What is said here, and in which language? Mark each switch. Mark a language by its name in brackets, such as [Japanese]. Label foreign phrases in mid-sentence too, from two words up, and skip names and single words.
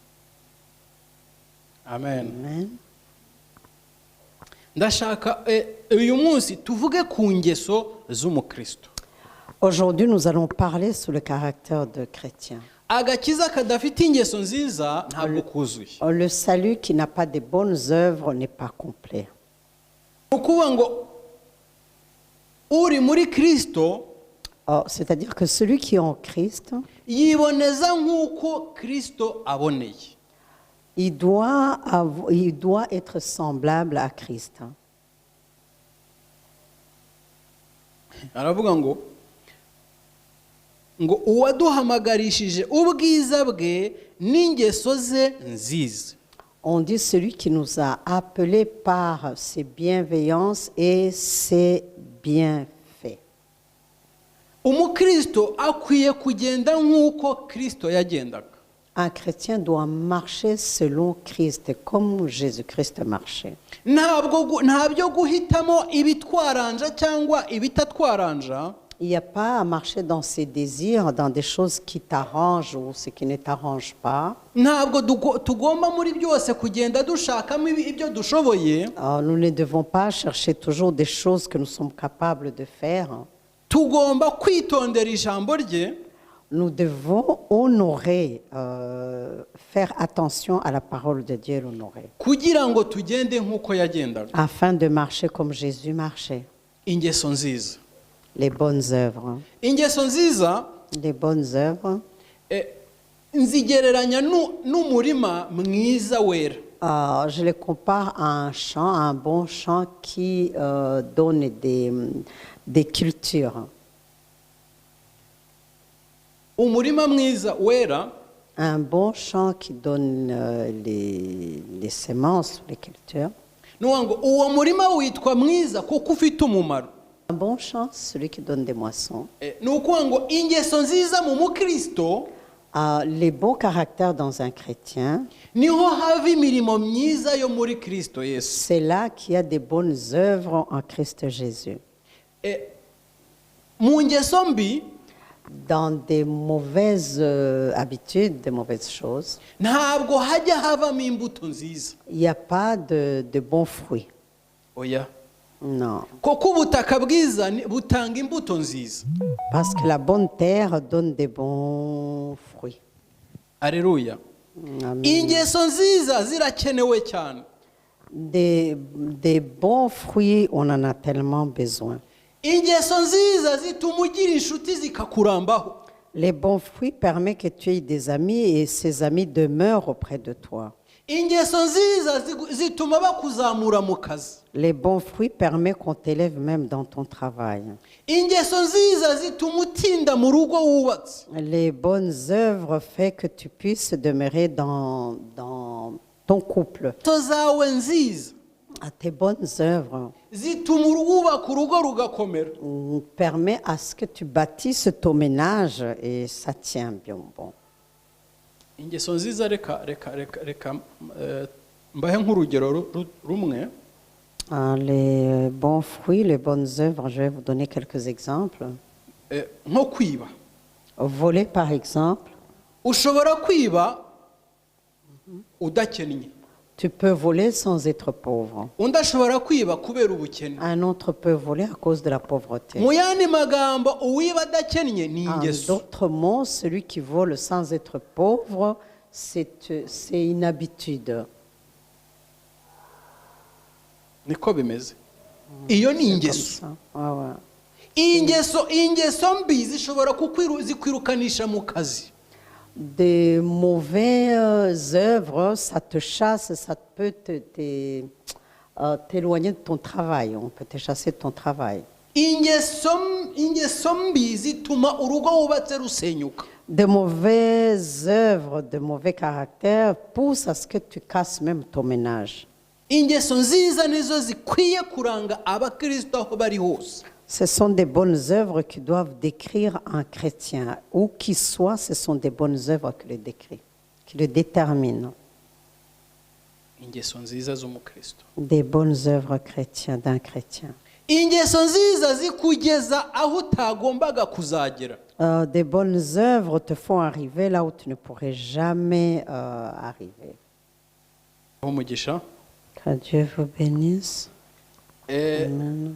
[Kinyarwanda] Amen. Amen. Ndashaka uyu munsi tuvuge ku ngeso z'umukristo. [French] Aujourd'hui, nous allons parler sur le caractère de chrétien. [Kinyarwanda] Agakiza kadafite ingeso nziza ntabwo kuzuye. [French] Le salut qui n'a pas de bonnes œuvres n'est pas complet. [Kinyarwanda] Ukuvuga ngo uri muri Kristo, [French] C'est-à-dire que celui qui est en Christ, [Kinyarwanda] yiboneza nk'uko Kristo aboneye. [French] il doit être semblable à Christ. [Kinyarwanda] Aravuga ngo uwaduhamagarishije ubwiza bwe n'ingeso ze nziza. [French] On dit celui qui nous a appelés par ses bienveillances et ses bienfaits. [Kinyarwanda] Umukristo akwiye kugenda nk'uko Kristo yagendaga. [French] Un chrétien doit marcher selon Christ, comme Jésus-Christ marchait. [Kinyarwanda] Ntabyo guhitamo ibitwaranja cyangwa ibitatwaranja. [French] Il n'y a pas à marcher dans ses désirs, dans des choses qui t'arrangent ou ce qui ne t'arrange pas. [Kinyarwanda] Ntabwo tugomba muri byose kugenda dushakamo ibyo dushoboye. [French] Nous ne devons pas chercher toujours des choses que nous sommes capables de faire. [Kinyarwanda] Tugomba kwitondera ijambo rye. [French] Nous devons honorer, faire attention à la parole de Dieu, l'honorer. [Kinyarwanda] Kugira ngo tugende nk'uko yagendaga. [French] Afin de marcher comme Jésus marchait. [Kinyarwanda] Ingeso nziza. [French] Les bonnes œuvres. [Kinyarwanda] Ingeso nziza. [French] Les bonnes œuvres. [Kinyarwanda] Nzigereranya n'umurima mwiza wera. [French] Je les compare à un champ, à un bon champ qui donne des cultures. [Kinyarwanda] Umurima mwiza wera. [French] Un bon champ qui donne les semences, les cultures. [Kinyarwanda] Nuwango uwo murima witwa mwiza kuko ufite umumaro. [French] Un bon champ, celui qui donne des moissons. [Kinyarwanda] Nukuwango ingeso nziza mu mukristo. [French] Les bons caractères dans un chrétien. [Kinyarwanda] Niho hava imirimo myiza yo muri Kristo Yesu. [French] C'est là qu'il y a des bonnes œuvres en Christ Jésus. [Kinyarwanda] Mu ngeso mbi. [French] Dans des mauvaises habitudes, des mauvaises choses, [Kinyarwanda] ntabwo hajya havamo imbuto nziza. [French] Il n'y a pas de bons fruits. [Kinyarwanda] Oya. [French] Non. [Kinyarwanda] Kuko ubutaka bwiza butanga imbuto nziza. [French] Parce que la bonne terre donne des bons fruits. [Kinyarwanda] Aleluya. [French] Amen. [Kinyarwanda] Ingeso nziza zirakenewe cyane. [French] Des bons fruits, on en a tellement besoin. [Kinyarwanda] Ingeso nziza zituma ugira inshuti zikakurambaho. [French] Les bons fruits permettent que tu aies des amis et ces amis demeurent auprès de toi. [Kinyarwanda] Ingeso nziza zituma bakuzamura mu kazi. [French] Les bons fruits permettent qu'on t'élève même dans ton travail. [Kinyarwanda] Ingeso nziza zituma utinda mu rugo wubatse. [French] Les bonnes œuvres font que tu puisses demeurer dans ton couple. [Kinyarwanda] Ingeso zawe nziza [French] À tes bonnes œuvres [Kinyarwanda] zituma wubaka urugo rugakomera. [French] permet à ce que tu bâtisses ton ménage et ça tient bien bon. [Kinyarwanda] Ingeso nziza reka mbahe nk'urugero rumwe. [French] Les bons fruits, les bonnes œuvres, je vais vous donner quelques exemples. [Kinyarwanda] Nko kwiba. [French] Voler par exemple, [Kinyarwanda] Ushobora kwiba udakennye. [French] tu peux voler sans être pauvre. [Kinyarwanda] Undi ashobora kwiba kubera ubukene. [French] Un autre peut voler à cause de la pauvreté. [Kinyarwanda] Mu yandi magambo uwiba adakennye ni [French] En [Kinyarwanda] ingeso. [French] d'autres mots, celui qui vole sans être pauvre, c'est une habitude. [Kinyarwanda] Niko bimeze. Iyo ni [French] Comme [Kinyarwanda] ingeso. [French] ça. Ah ouais. [Kinyarwanda] Ingeso mbi zishobora zikwirukanisha mu kazi. [French] Des mauvaises œuvres, ça te chasse, ça peut t'éloigner de ton travail. On peut te chasser de ton travail. [Kinyarwanda] Ingeso mbi zituma urugo wubatse rusenyuka. [French] De mauvaises œuvres, de mauvais caractères poussent à ce que tu casses même ton ménage. [Kinyarwanda] Ingeso nziza nizo zikwiye kuranga abakristo aho bari hose. [French] Ce sont des bonnes œuvres qui doivent décrire un chrétien. Où qu'il soit, ce sont des bonnes œuvres qui le décrivent, qui le déterminent. [Kinyarwanda] Ingeso nziza z'umukristo. [French] Des bonnes œuvres chrétiennes d'un chrétien. [Kinyarwanda] Ingeso nziza zikugeza aho utagombaga kuzagera. [French] Des bonnes œuvres te font arriver là où tu ne pourrais jamais arriver. [Kinyarwanda] Umugisha. [French] Que Dieu vous bénisse. Amen.